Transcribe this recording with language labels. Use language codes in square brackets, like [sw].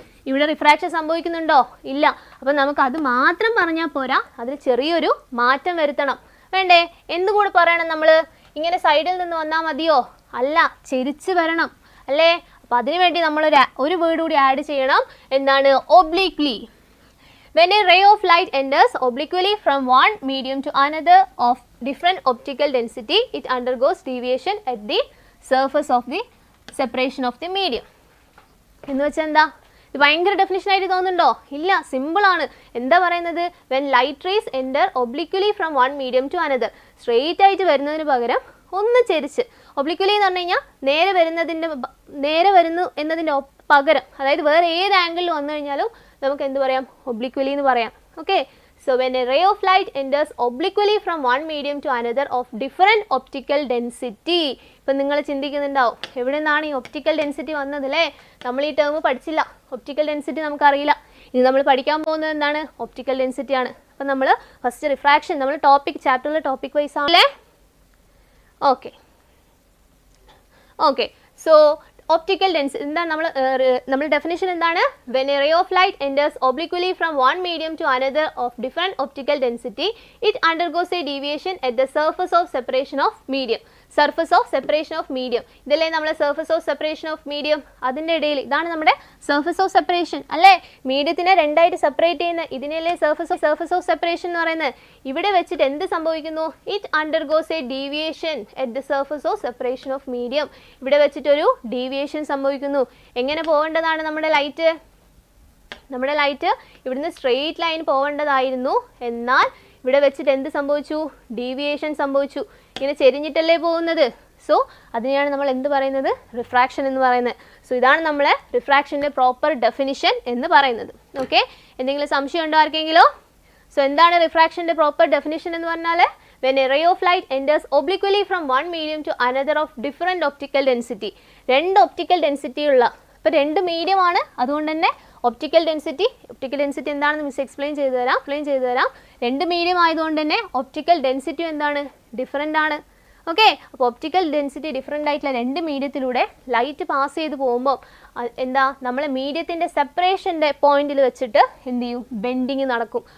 [ml] ഇവിടെ റിഫ്രാക്ഷൻ സംഭവിക്കുന്നുണ്ടോ? ഇല്ല. അപ്പം നമുക്ക് അത് മാത്രം പറഞ്ഞാൽ പോരാ, അതിൽ ചെറിയൊരു മാറ്റം വരുത്തണം. വേണ്ടേ? എന്തുകൂടി പറയണം? നമ്മൾ ഇങ്ങനെ സൈഡിൽ നിന്ന് വന്നാൽ മതിയോ? അല്ല, ചെരിച്ച് വരണം അല്ലേ? അപ്പം അതിനുവേണ്ടി നമ്മൾ ഒരു വേർഡ് കൂടി ആഡ് ചെയ്യണം. എന്താണ്? ഒബ്ലിക്വലി. [en] When a ray of light enters obliquely from one medium to another of different optical density, it undergoes deviation at the surface of the separation of the medium. [ml] എന്ന് വെച്ചാൽ എന്താ? ഇത് ഭയങ്കര ഡെഫിനിഷൻ ആയിട്ട് തോന്നുന്നുണ്ടോ? ഇല്ല, സിമ്പിളാണ്. എന്താ പറയുന്നത്? [en] When light rays enter obliquely from one medium to another. [ml] Straight ആയിട്ട് വരുന്നതിന് പകരം ഒന്ന് ചെരിച്ച്, ഒബ്ലിക്വലി എന്ന് പറഞ്ഞു കഴിഞ്ഞാൽ നേരെ വരുന്നു എന്നതിൻ്റെ പകരം, അതായത് വേറെ ഏത് ആംഗിളിൽ വന്നു കഴിഞ്ഞാലും നമുക്ക് എന്ത് പറയാം? ഒബ്ലിക്വലി എന്ന് പറയാം. [en] Okay, so when a ray of light enters obliquely from one medium to another of different optical density. [ml] ഇപ്പം നിങ്ങൾ ചിന്തിക്കുന്നുണ്ടാവും, എവിടെ നിന്നാണ് ഈ ഒപ്റ്റിക്കൽ ഡെൻസിറ്റി വന്നത് അല്ലേ? നമ്മൾ ഈ ടേം പഠിച്ചില്ല, ഒപ്റ്റിക്കൽ ഡെൻസിറ്റി നമുക്കറിയില്ല. ഇനി നമ്മൾ പഠിക്കാൻ പോകുന്നത് എന്താണ്? ഒപ്റ്റിക്കൽ ഡെൻസിറ്റി ആണ്. അപ്പം നമ്മൾ ഫസ്റ്റ് റിഫ്രാക്ഷൻ നമ്മൾ ചാപ്റ്ററിൽ ടോപ്പിക് വൈസ് ആണല്ലേ? ഓക്കെ, സോ optical density എന്താണ്? നമ്മൾ ഡെഫിനിഷൻ എന്താണ്? [en] when a ray of light enters obliquely from one medium to another of different optical density, it undergoes a deviation at the surface of separation of medium. Surface of separation of medium. [ml] ഇതല്ലേ നമ്മളെ surface of separation of medium. അതിൻ്റെ ഇടയിൽ ഇതാണ് നമ്മുടെ surface of separation അല്ലേ. മീഡിയത്തിനെ രണ്ടായിട്ട് separate ചെയ്യുന്ന ഇതിനല്ലേ surface of separation എന്ന് പറയുന്നത്. ഇവിടെ വെച്ചിട്ട് എന്ത് സംഭവിക്കുന്നു? [en] It undergoes a deviation at the surface of separation of medium. [ml] ഇവിടെ വെച്ചിട്ടൊരു ഡീവിയേഷൻ സംഭവിക്കുന്നു. എങ്ങനെ പോകേണ്ടതാണ് നമ്മുടെ ലൈറ്റ്? നമ്മുടെ ലൈറ്റ് ഇവിടുന്ന് സ്ട്രെയിറ്റ് ലൈൻ പോകേണ്ടതായിരുന്നു. എന്നാൽ ഇവിടെ വെച്ചിട്ട് എന്ത് സംഭവിച്ചു? ഡീവിയേഷൻ സംഭവിച്ചു. ഇങ്ങനെ ചെരിഞ്ഞിട്ടല്ലേ പോകുന്നത്. സോ അതിനെയാണ് നമ്മൾ എന്ത് പറയുന്നത്? റിഫ്രാക്ഷൻ എന്ന് പറയുന്നത്. സോ ഇതാണ് നമ്മളെ റിഫ്രാക്ഷൻ്റെ പ്രോപ്പർ ഡെഫിനിഷൻ എന്ന് പറയുന്നത്. ഓക്കെ, എന്തെങ്കിലും സംശയം ഉണ്ടോ ആർക്കെങ്കിലോ? സോ എന്താണ് റിഫ്രാക്ഷൻ്റെ പ്രോപ്പർ ഡെഫിനിഷൻ എന്ന് പറഞ്ഞാൽ [en] when a ray of light enters obliquely from one medium to another of different optical density. [ml] രണ്ട് ഒപ്റ്റിക്കൽ ഡെൻസിറ്റി ഉള്ള, ഇപ്പോൾ രണ്ട് മീഡിയം ആണ്, അതുകൊണ്ട് തന്നെ ഒപ്റ്റിക്കൽ ഡെൻസിറ്റി എന്താണെന്ന് മിസ് എക്സ്പ്ലെയിൻ ചെയ്തു തരാം. രണ്ട് മീഡിയം ആയതുകൊണ്ട് തന്നെ ഒപ്റ്റിക്കൽ ഡെൻസിറ്റി എന്താണ്? ഡിഫറെൻ്റ് ആണ്. ഓക്കെ, അപ്പോൾ ഒപ്റ്റിക്കൽ ഡെൻസിറ്റി ഡിഫറെൻ്റ് ആയിട്ടുള്ള രണ്ട് മീഡിയത്തിലൂടെ ലൈറ്റ് പാസ് ചെയ്ത് പോകുമ്പോൾ എന്താ, നമ്മൾ മീഡിയത്തിൻ്റെ സെപ്പറേഷൻ്റെ പോയിന്റിൽ വെച്ചിട്ട് എന്ത് ചെയ്യും? ബെൻഡിങ് നടക്കും.